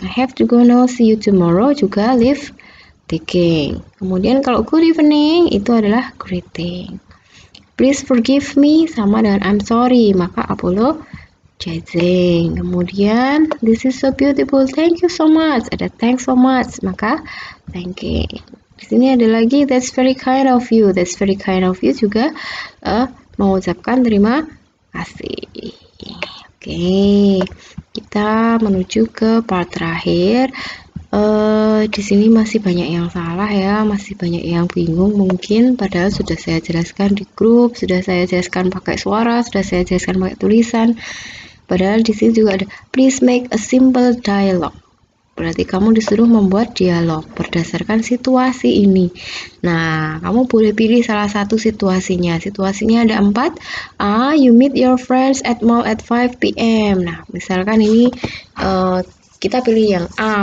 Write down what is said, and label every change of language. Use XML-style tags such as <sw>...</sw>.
<en>I have to go now, see you tomorrow</en> <id>juga</id> <en>leave taking.</en> <id>Kemudian kalau</id> <en>good evening</en> <id>itu adalah greeting.</id> <en>Please forgive me</en> <id>sama dengan</id> <en>I'm sorry,</en> <id>maka</id> <en>apologizing.</en> <id>Kemudian</id> <en>this is so beautiful, thank you so much,</en> <id>ada</id> <en>thanks so much,</en> <id>maka</id> <en>thanking.</en> <id>Di sini ada lagi</id> <en>that's very kind of you</en> <id>juga mengucapkan terima kasih. Oke, kita menuju ke part terakhir. Di sini masih banyak yang salah ya, masih banyak yang bingung mungkin, padahal sudah saya jelaskan di grup, sudah saya jelaskan pakai suara, sudah saya jelaskan pakai tulisan. Padahal di sini juga ada</id> <en>please make a simple dialogue.</en> <id>Berarti kamu disuruh membuat dialog berdasarkan situasi ini. Nah, kamu boleh pilih salah satu situasinya. Situasinya ada 4. A.</id> <en>You meet your friends at mall at 5 p.m.</en> <id>Nah, misalkan ini kita pilih yang A.</id>